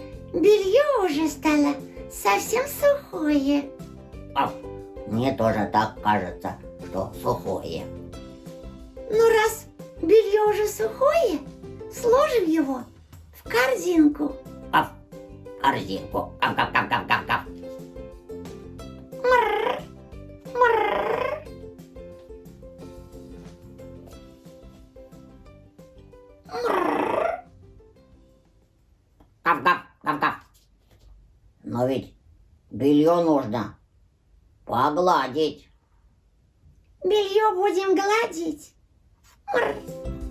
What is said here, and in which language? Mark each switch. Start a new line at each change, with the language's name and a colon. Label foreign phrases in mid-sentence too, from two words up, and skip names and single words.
Russian: белье уже стало совсем сухое. Мне тоже так кажется, что сухое. Ну, раз белье уже сухое, сложим его в корзинку. Корзинку. Кав-кав-кав-кав-кав. Мррр, мррр. Мррр. Кав-кав-кав-кав. Но ведь белье нужно погладить. Белье будем гладить. Мррр.